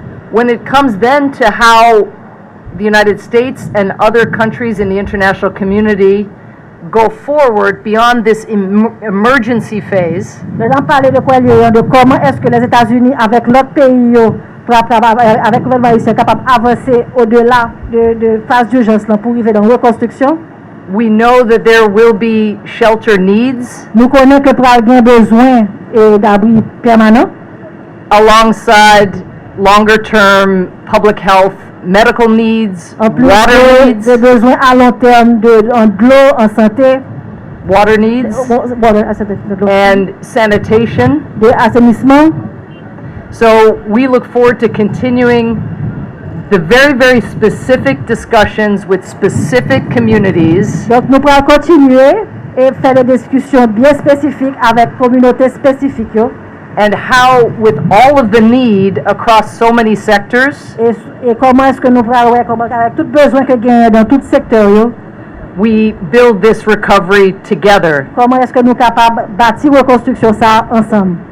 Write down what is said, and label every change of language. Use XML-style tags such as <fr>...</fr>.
<en>When it comes then to how the United States and other countries in the international community go forward beyond this emergency phase,</en> <fr>Maintenant, parler de quoi de comment est-ce que les États-Unis, avec l'autre pays, avec le gouvernement haïtien, capable d'avancer au-delà de phase d'urgence pour arriver dans la reconstruction.</fr> <en>we know that there will be shelter needs.</en> <fr>Nous connaissons que pour avoir besoin d'abri permanent.</fr> <en>Alongside longer-term public health, medical needs,</en> <fr>En plus</fr> <en>water needs,</en> <fr>des besoins à long terme de l'eau, en santé,</fr> <en>water needs, and sanitation.</en> <fr>de assainissement.</fr> <en>So we look forward to continuing the very, very specific discussions with specific communities</en> <fr>Donc nous pourrons continuer et faire des discussions bien spécifiques avec communautés spécifiques.</fr> <en>and how, with all of the need across so many sectors,</en> <fr>Et comment est-ce que nous pourrons, avec tout besoin que gagne dans tout secteur,</fr> <en>we build this recovery together.</en> <fr>comment est-ce que nous sommes capables de bâtir reconstruction ça ensemble.</fr>